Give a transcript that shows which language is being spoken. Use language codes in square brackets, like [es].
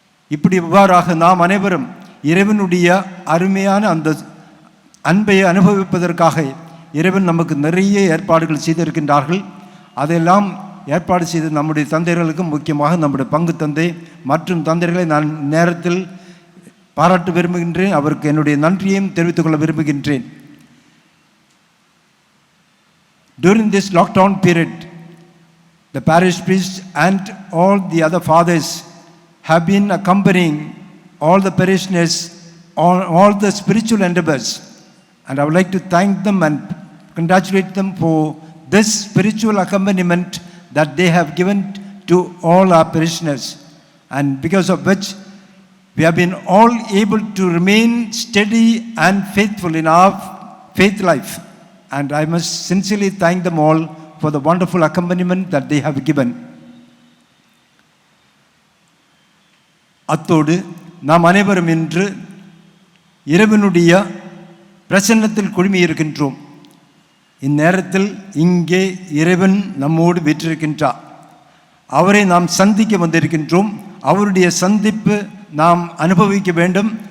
[ta] இவ்வாறாக நாம் அனைவரும் இறைவனுடைய அருமையான அந்த அன்பை அனுபவிப்பதற்காக இறைவன் நமக்கு நிறைய ஏற்பாடுகள் செய்திருக்கின்றார்கள். அதையெல்லாம் ஏற்பாடு செய்த நம்முடைய தந்தையர்களுக்கும், முக்கியமாக நம்முடைய பங்கு தந்தை மற்றும் தந்தையர்களை நான் நேரத்தில் பாராட்ட விரும்புகின்றேன். அவருக்கு என்னுடைய நன்றியையும் தெரிவித்துக் கொள்ள விரும்புகின்றேன். [en] During this lockdown period, the parish priests and all the other fathers have been accompanying all the parishioners on all the spiritual endeavors, and I would like to thank them and congratulate them for this spiritual accompaniment that they have given to all our parishioners, and because of which we have been all able to remain steady and faithful in our faith life. And I must sincerely thank them all for the wonderful accompaniment that they have given. [ta] அத்தோடு நாம் அனைவரும் இன்று இறைவனுடைய பிரசன்னத்தில் குழுமியிருக்கின்றோம். இந்நேரத்தில் இங்கே இறைவன் நம்மோடு வீற்றிருக்கின்றார். அவரை நாம் சந்திக்க வந்திருக்கின்றோம். அவருடைய சந்திப்பு நாம் அனுபவிக்க வேண்டும்.